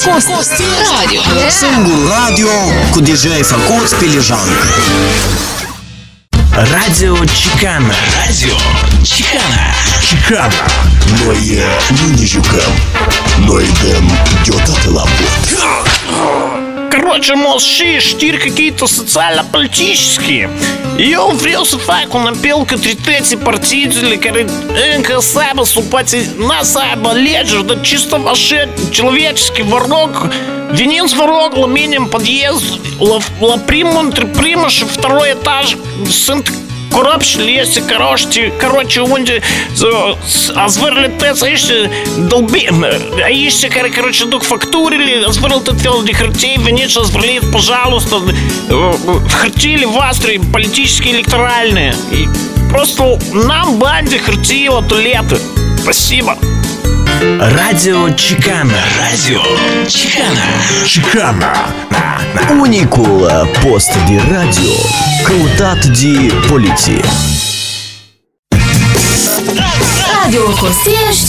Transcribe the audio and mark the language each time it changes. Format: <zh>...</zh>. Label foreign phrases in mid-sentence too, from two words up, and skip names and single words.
<ro>Costești Radio. Singurul radio cu deja făcut pe lejancă. Radio Chicana. Noi nu ne jucăm. Noi dăm deodată la vot.</ro> <ru>Короче, мол, știri какие-то социально-политические.</ru> <ro>Eu vreau să fac un apel către toți partidele care încă să aibă simpatii, să aibă alegeri, dar чисто așa, человечески, vă rog, veniți, vă rog, la mine în подъезд, la primul, între primul și второй etаж sunt corupțiile, este, короче, unde zvârle toți aici aici care, короче, duc facturile, zvârle tot felul de hârtii, veniți și zvârliți, пожалуйста, hârtiile voastre politice, electorale.</ro> <ru>Просто нам бань</ru> <ro>de hârtii la tualetă.</ro> <ru>Спасибо.</ru> <ro>Radio Chicana. Unicul post de radio căutat de poliție. Radio Costești.</ro>